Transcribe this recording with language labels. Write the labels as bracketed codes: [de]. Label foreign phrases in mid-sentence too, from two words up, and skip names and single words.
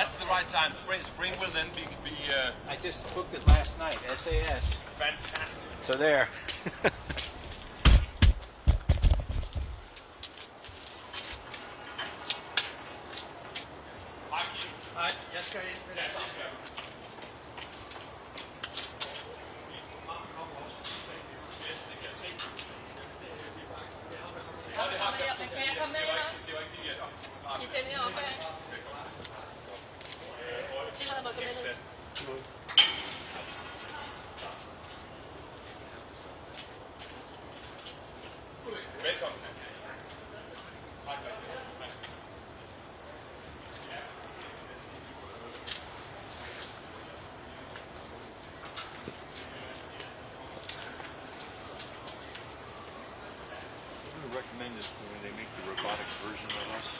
[en] right time. Spring will then be I just booked it last night, SAS. fantastic. So there. [da] Nej, jeg skal ind med det samme. Kan jeg komme med ind også? I den her opad? Jeg tillader mig at komme med ind. Velkommen til. [en] Recommend is when they make the robotic version of us.